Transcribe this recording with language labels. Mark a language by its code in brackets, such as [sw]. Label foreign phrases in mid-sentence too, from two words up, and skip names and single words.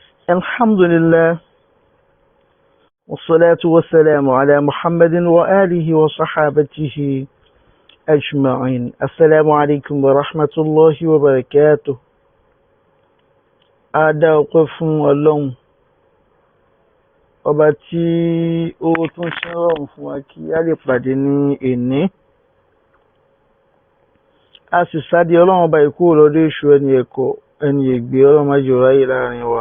[ar] الحمد لله والصلاة والسلام على محمد وآله وصحابته أجمعين. السلام عليكم ورحمة الله وبركاته. [yo] Adá ọpẹ́ fún Ọlọ́run ọba tí ó tún ṣe rọrùn fún wa kí a lè pàdé ní èní. A sì sáde Ọlọ́run ọba ìkú lọ́dọ̀ èṣù ẹni ẹ̀kọ́ ẹni ègbé Ọlọ́run má jẹ́ ó ráyè láàrin wa.